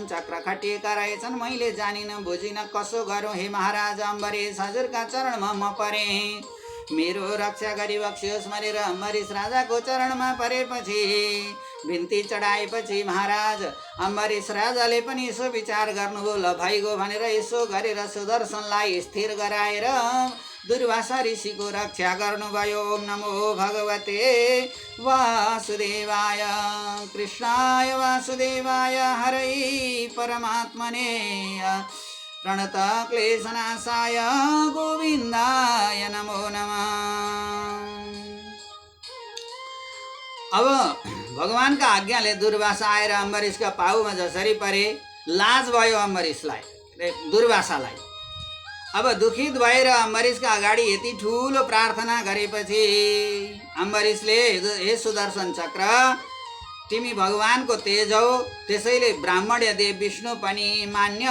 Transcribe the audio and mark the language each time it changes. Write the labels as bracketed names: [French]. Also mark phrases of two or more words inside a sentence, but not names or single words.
[Nepali] चक्र खटिएका रहेछन्, मैले जानिन बुझिन, कसो गरौँ हे महाराज अम्बरीष, हजुरका चरणमा म परे, मेरो रक्षा गरी बक्सियोस् भनेर अम्बरीष राजाको चरणमा परेपछि बिन्ती चढाएपछि महाराज अम्बरीष राजाले पनि यसो विचार गर्नुभयो, ल भइगयो भनेर यसो गरेर सुदर्शनलाई स्थिर गराएर दुर्वासा ऋषिको रक्षा गर्नुभयो। [Sanskrit] ओम नमो भगवते वासुदेवाय, कृष्णाय वासुदेवाय, हरै परमात्मने, प्रणत क्लेशनाशाय गोविन्दाय नमो नमः। [Nepali] अब भगवानका आज्ञाले दुर्वासा आएर अम्बरीषका पाउमा जसरी परे, लाज भयो अम्बरीषलाई, दुर्वासालाई। अब दुखित भएर अम्बरीषका अगाडि यति ठुलो प्रार्थना गरेपछि अम्बरीषले, हे सुदर्शन चक्र, तिमी भगवानको तेज हौ, त्यसैले ब्राह्मण देव विष्णु पनि मान्य।